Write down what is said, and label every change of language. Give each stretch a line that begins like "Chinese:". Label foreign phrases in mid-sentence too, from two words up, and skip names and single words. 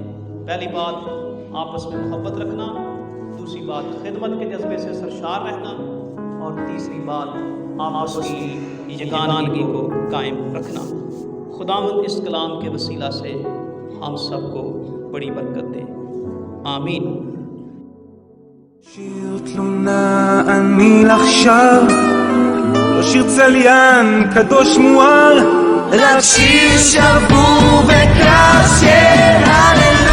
Urdu: پہلی بات آپس میں محبت رکھنا، دوسری بات خدمت کے جذبے سے سرشار رہنا، اور تیسری بات آپس کی یگانگی کو قائم رکھنا۔ خداوند اس کلام کے وسیلہ سے ہم سب کو بڑی برکت دے، آمین۔
Hebrew: שיר תלונה אני עכשיו, לא שיר צליין קדוש מואר, רק שיר שבור וקשה,